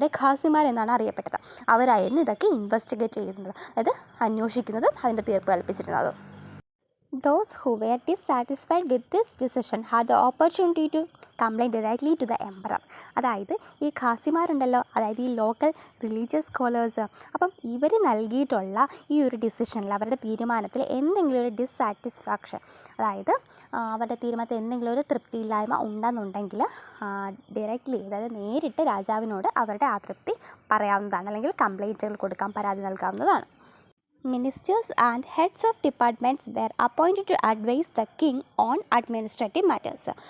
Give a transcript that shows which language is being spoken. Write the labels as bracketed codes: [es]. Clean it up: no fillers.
[ml] അവരെ ഖാസിമാർ എന്നാണ് അറിയപ്പെട്ടത്. അവരായിരുന്നു ഇതൊക്കെ ഇൻവെസ്റ്റിഗേറ്റ് ചെയ്യുന്നത്, അതായത് അന്വേഷിക്കുന്നതും അതിൻ്റെ തീർപ്പ് കൽപ്പിച്ചിരുന്നതും. [en] Those who were dissatisfied with this decision had the opportunity to complain directly to the emperor. [ml] അതായത് ഈ ഖാസിമാരുണ്ടല്ലോ, അതായത് ഈ ലോക്കൽ റിലീജിയസ് സ്കോളേഴ്സ്, അപ്പം ഇവർ നൽകിയിട്ടുള്ള ഈ ഒരു ഡിസിഷനിൽ, അവരുടെ തീരുമാനത്തിൽ എന്തെങ്കിലും ഒരു ഡിസ്സാറ്റിസ്ഫാക്ഷൻ, അതായത് അവരുടെ തീരുമാനത്തിൽ എന്തെങ്കിലും ഒരു തൃപ്തിയില്ലായ്മ ഉണ്ടെന്നുണ്ടെങ്കിൽ ഡയറക്റ്റ്ലി, അതായത് നേരിട്ട് രാജാവിനോട് അവരുടെ അതൃപ്തി പറയാവുന്നതാണ്, അല്ലെങ്കിൽ കംപ്ലയിൻറ്റുകൾ കൊടുക്കാൻ, പരാതി നൽകാവുന്നതാണ്. [en] Ministers and heads of departments were appointed to advise the king on administrative matters.